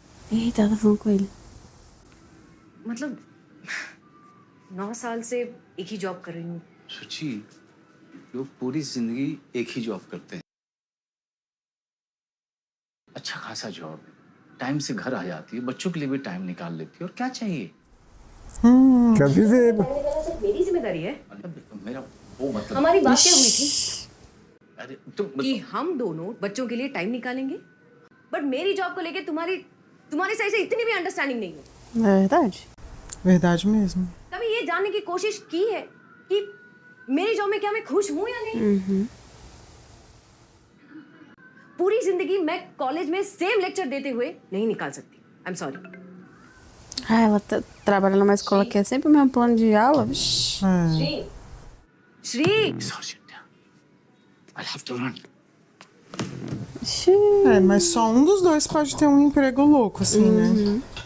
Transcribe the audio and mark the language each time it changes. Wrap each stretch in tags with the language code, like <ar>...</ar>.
<pt>Eita, ela tá falando com ele.</pt> <hi>मतलब 9 साल से एक ही जॉब कर रही हूँ। सुची, लोग पूरी जिंदगी एक ही जॉब करते हैं। अच्छा खासा जॉब, टाइम से घर आ जाती है, बच्चों के लिए भी टाइम निकाल लेती है, और क्या चाहिए?</hi> <pt>Quer viver.</pt> <hi>मेरी जिम्मेदारी है। मतलब मेरा वो मतलब हमारी बात क्या हुई थी अरे तुम कि हम दोनों बच्चों के लिए टाइम निकालेंगे, बट मेरी जॉब को लेके तुम्हारी साइड से इतनी भी अंडरस्टैंडिंग नहीं है।</hi> <pt>É verdade. verdade mesmo.</pt> <hi>कभी ये जानने की कोशिश की है कि मेरी जॉब में क्या मैं खुश हूँ या नहीं? पूरी जिंदगी मैं कॉलेज में सेम लेक्चर देते हुए नहीं निकाल सकती।</hi> <en>I am sorry.</en> <pt>Ah, ela trabalha numa escola que é sempre o mesmo plano de aula. Vixi.</pt> <hi>Shri,</hi> <en>I'll have to run.</en> <pt>É, mas só um dos dois pode ter um emprego louco, assim, né?</pt>